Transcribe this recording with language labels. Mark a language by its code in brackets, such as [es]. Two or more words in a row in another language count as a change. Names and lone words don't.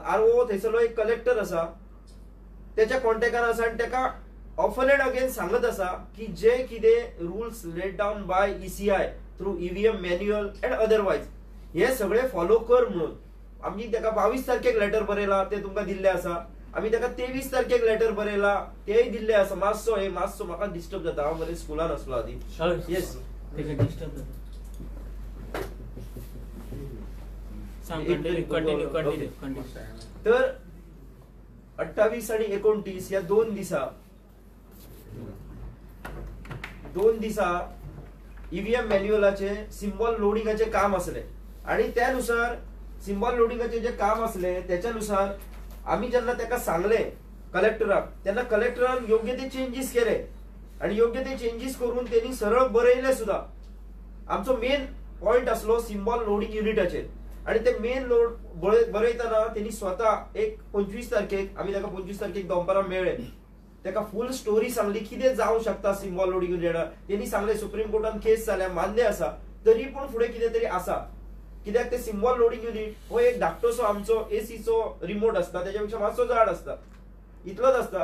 [kok] आरओ थंयसरलो एक कलेक्टर आसा त्याच्या कॉन्टॅक्टान आसा आणि ताका [en] often and again [kok] सांगत आसा की जे कितें [en] rules laid down by [kok] ECI [en] through EVM manual and otherwise [kok] हे सगळे फॉलो कर म्हणून. आम्ही ताका 22 तारखेक लेटर बरयला ते तुमकां दिल्ले आसा. आम्ही ताका 23 तारखेक लेटर बरयला तेय दिल्ले आसा. मातसो म्हाका डिस्टर्ब जाता. हांव बरें स्कुलान आसलो आदी. येस डिस्टर्ब जाता. कंटिन्यू. तर 28 आणि 29 या 2 दिसा ईव्हीएम मॅन्युअलाचे [en] symbol loadingाचे [kok] काम असले. [mr] आणि त्यानुसार [en] symbol loadingाचे [mr] जे काम असले त्याच्यानुसार आम्ही जेव्हा त्याला सांगले कलेक्टराक तेन्ना कलेक्टरान योग्य ते चेंजेस केले. आणि योग्य ते चेंजेस करून त्यांनी सरळ बरयले सुद्धा. [kok] आमचो [en] main point [kok] असलो [en] symbol loading unitाचेर. [kok] आणि ते [en] main load [kok] बरयतना त्यांनी स्वतः एक 25 तारखेक आम्ही ताका 25 तारखेक दनपारां मेळ्ळे. ताका [en] full story [kok] सांगली कितें जावंक शकता [en] symbol loading unitार. [kok] त्यांनी सांगले सुप्रीम कोर्टान केस जाल्या मान्य आसा तरी पण फुडें कितें तरी आसा. कित्याक ते [en] symbol loading unit [kok] हो एक धाकटोसो आमचो एसीचो रिमोट असता त्याच्यापेक्षा मातसो जाड असता इतलोच असता.